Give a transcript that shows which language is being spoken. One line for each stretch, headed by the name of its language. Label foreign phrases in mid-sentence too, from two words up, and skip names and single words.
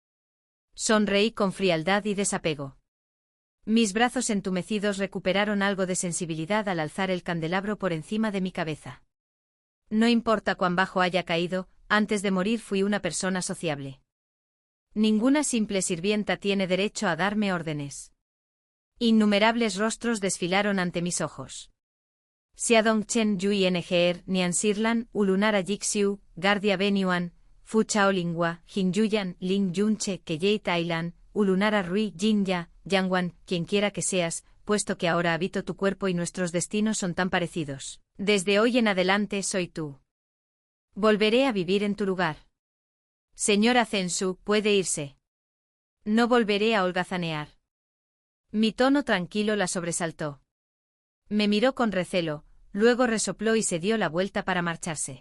Spanish: Sonreí con frialdad y desapego. Mis brazos entumecidos recuperaron algo de sensibilidad al alzar el candelabro por encima de mi cabeza. No importa cuán bajo haya caído, antes de morir fui una persona sociable. Ninguna simple sirvienta tiene derecho a darme órdenes. Innumerables rostros desfilaron ante mis ojos. Xiadong Chen Yui Ngr Nian Sirlan, Ulunara Jixiu, Gardia Benyuan, Fu Chaolingua, Jinyuyan, Ling Yunche, Keyei Tailan, Ulunara Rui, Jinya, Yangwan, quienquiera que seas, puesto que ahora habito tu cuerpo y nuestros destinos son tan parecidos. Desde hoy en adelante soy tú. Volveré a vivir en tu lugar. Señora Zhensu, puede irse. No volveré a holgazanear. Mi tono tranquilo la sobresaltó. Me miró con recelo, luego resopló y se dio la vuelta para marcharse.